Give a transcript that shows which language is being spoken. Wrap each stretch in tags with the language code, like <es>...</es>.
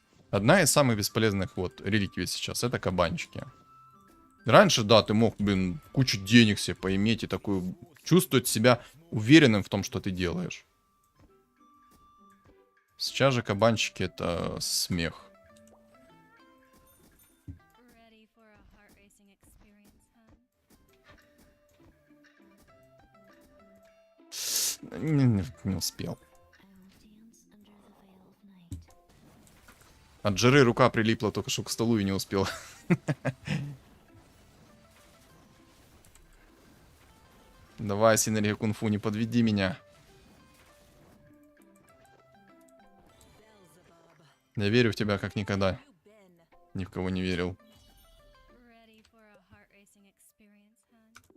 <ru>Одна из самых бесполезных вот реликвий сейчас — это кабанчики. Раньше, да, ты мог, блин, кучу денег себе поиметь и такую... Чувствовать себя уверенным в том, что ты делаешь. Сейчас же кабанчики — это смех.</ru> <en>Ready for a heart-racing experience, huh?</en> <ru>Не успел.</ru> <en>I will dance under the veil of night.</en> <ru>От жиры рука прилипла только что к столу и не успел. Давай, синергия кунг-фу, не подведи меня.</ru> <en>Beelzebub,</en> <ru>Я верю в тебя как никогда.</ru> <en>you been?</en> <ru>Ни в кого не верил.</ru> <en>Ready for a heart-racing experience, hun?</en>